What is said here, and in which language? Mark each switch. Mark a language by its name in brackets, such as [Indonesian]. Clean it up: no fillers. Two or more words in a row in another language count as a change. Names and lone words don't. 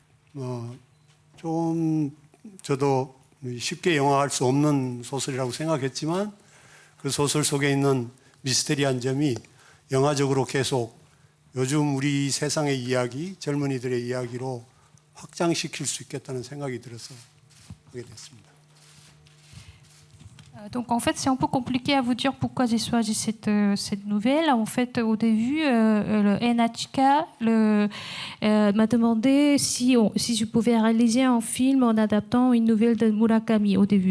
[Korean] 저도 쉽게 영화화할 수 없는 소설이라고 생각했지만, 그 소설 속에 있는 미스테리한 점이 영화적으로 계속 요즘 우리 세상의 이야기, 젊은이들의 이야기로 확장시킬 수 있겠다는 생각이 들어서 하게 됐습니다. [French] Donc en fait, c'est un peu compliqué à vous dire pourquoi j'ai choisi cette nouvelle. En fait, au début, le NHK m'a demandé si je pouvais réaliser un film en adaptant une nouvelle de Murakami au début.